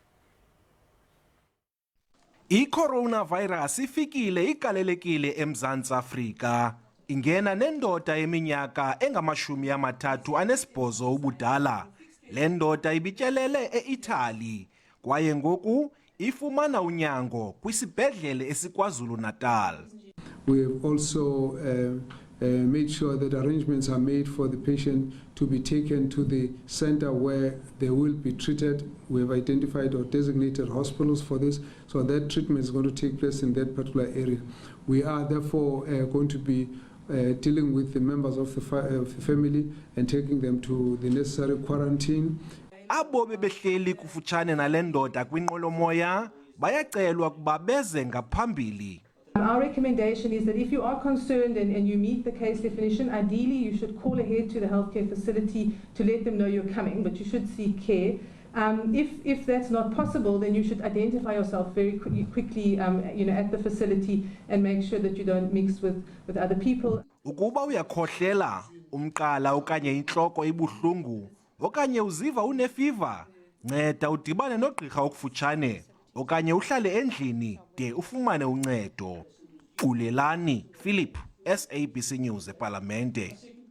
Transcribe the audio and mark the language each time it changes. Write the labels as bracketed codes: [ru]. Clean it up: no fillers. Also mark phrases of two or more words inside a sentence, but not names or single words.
[xh] I-coronavirus ifikile igalelekile eMzantsi Afrika. Ingena nendoda yeminyaka engama-38 ubudala. Le ndoda ibityelele e-Italy kwaye ngoku ifumana unyango kwisibhedlele esiKwaZulu-Natal. [en] We have also made sure that arrangements are made for the patient to be taken to the center where they will be treated. We have identified or designated hospitals for this, so that treatment is going to take place in that particular area. We are therefore going to be dealing with the members of the family and taking them to the necessary quarantine. [xh] Abo bebehleli kufutshane nale ndoda kwinqwelomoya bayacelwa ukuba beze ngaphambili. [en] Our recommendation is that if you are concerned and you meet the case definition, ideally you should call ahead to the healthcare facility to let them know you're coming, but you should seek care. If that's not possible, then you should identify yourself very quickly at the facility and make sure that you don't mix with other people. [xh] Ukuba uyakhohlela, umqala okanye intloko ibuhlungu, okanye uziva unefiva, nceda udibane nogqirha okufutshane, okanye uhlale endlini de ufumane uncedo. Xulelani Philip, SABC News ePalamente.